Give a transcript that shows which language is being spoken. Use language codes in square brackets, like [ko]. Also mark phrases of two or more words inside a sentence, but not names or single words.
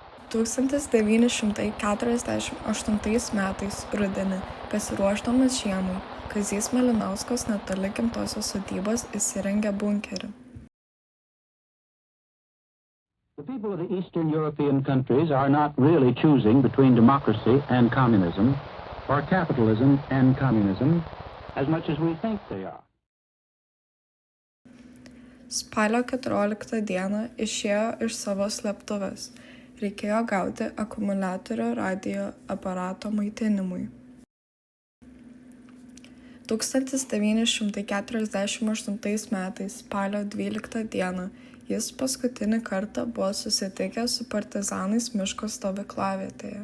[lt] 1948 metais rudenį, pasiruošdamas žiemai, Kazys Malinauskas netoli gimtosios sodybos įsirengė bunkerį. [en] The people of the Eastern European countries are not really choosing between democracy and communism, or capitalism and communism, as much as we think they are. [lt] Spalio 14 dieną išėjo iš savo slėptuvės. Reikėjo gauti akumuliatorių radijo aparato maitinimui. 1948 metais spalio 12 dieną jis paskutinį kartą buvo susitikęs su partizanais miško stovyklavietėje.